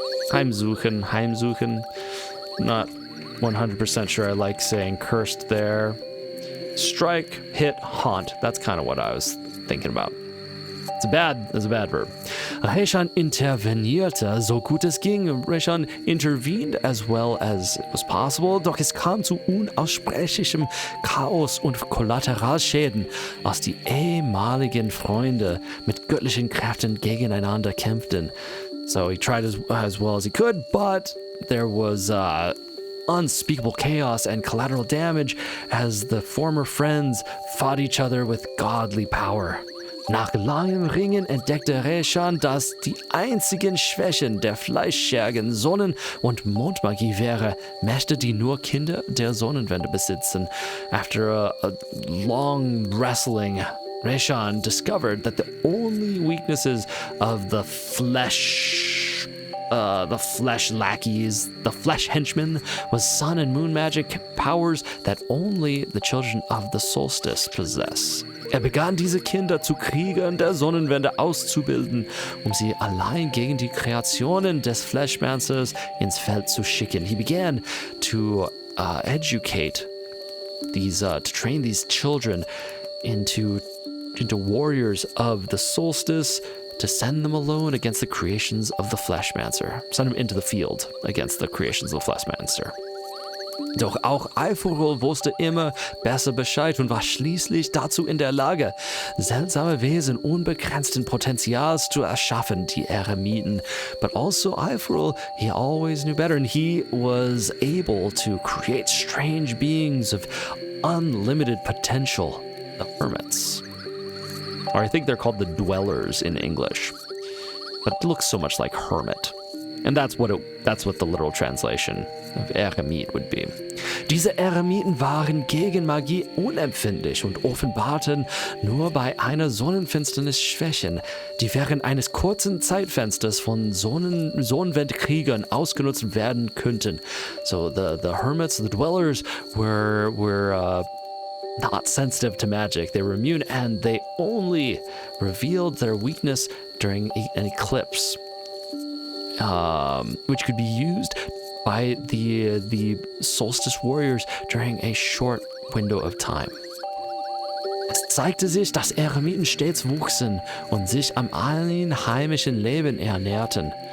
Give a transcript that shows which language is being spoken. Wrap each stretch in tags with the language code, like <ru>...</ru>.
<en>Heimsuchen. Not 100% sure I like saying cursed there. Strike, hit, haunt. That's kind of what I was thinking about. It's a bad verb.</en> <de>Reshan intervenierte, so gut es ging.</de> <en>Reshan intervened as well as it was possible,</en> <de>doch es kam zu unaussprechlichem Chaos und Kollateralschäden, als die ehemaligen Freunde mit göttlichen Kräften gegeneinander kämpften.</de> <en>So he tried as well as he could, but there was unspeakable chaos and collateral damage as the former friends fought each other with godly power.</en> <de>Nach langem Ringen entdeckte Reshan, dass die einzigen Schwächen der fleischschergen Sonnen- und Mondmagie wäre, Mächte, die nur Kinder der Sonnenwende besitzen.</de> <en>After a long wrestling, Reshan discovered that the only weaknesses of the flesh the flesh lackeys, the flesh henchmen, with sun and moon magic powers that only the children of the solstice possess.</en> <de>Begann diese Kinder zu Kriegern der Sonnenwende auszubilden, sie allein gegen die Kreationen des Fleshmancers ins Feld zu schicken.</de> <en>He began to educate to train these children into warriors of the solstice, to send them alone against the creations of the Fleshmancer. Send them into the field against the creations of the Fleshmancer.</en> <de>Doch auch Alforol wusste immer besser Bescheid und war schließlich dazu in der Lage, seltsame Wesen unbegrenzten Potenzials zu erschaffen, die Eremiten.</de> <en>But also Alforol, he always knew better, and he was able to create strange beings of unlimited potential, the hermits. Or I think they're called the dwellers in English. But it looks so much like hermit. And that's what the literal translation of Eremit would be.</en> <de>Diese Eremiten waren gegen Magie unempfindlich und offenbarten nur bei einer Sonnenfinsternis Schwächen, die während eines kurzen Zeitfensters von Sonnenwendkriegern ausgenutzt werden könnten.</de> <en>So the hermits, the dwellers, were not sensitive to magic. They were immune, and they only revealed their weakness during an eclipse, which could be used by the solstice warriors during a short window of time.</en> <de>Es zeigte sich, dass Eremiten stets wuchsen und sich am einheimischen Leben ernährten.</de>